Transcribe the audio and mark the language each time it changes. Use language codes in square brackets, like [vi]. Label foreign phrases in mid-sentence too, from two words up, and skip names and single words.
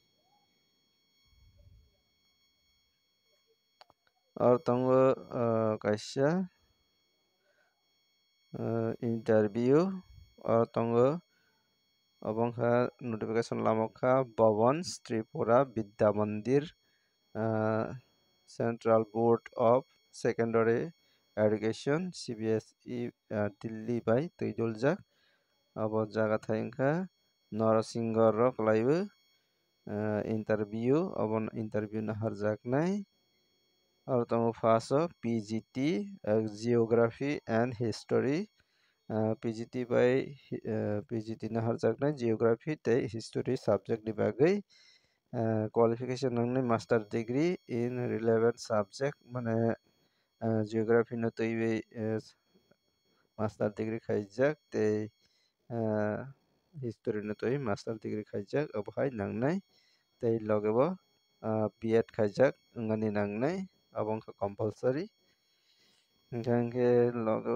[trp] aro tongo kaisa interview aro tongo abo wngkha notification lama kha bhavans tripura vidya mandir central board of secondary education cbse delhi bai twiduljak abo jaga thai wngkha Narasingher ro klaiwi interview abo interview naharjaknai aro tongo first o [en] pgt geography and history pgt [trp] bai pgt naharjaknai geography tei history subject ni bagwi qualification nangnai [en] master degree in relevant subject [trp] mane geography no twiwi [en] master degree [trp] khaijak tei history no twiwi [en] master degree [trp] khaijak abo hai nangnai tei loge bo B.Ed khaijak wngmani nangnai abang kha compulsory hingkha ke logo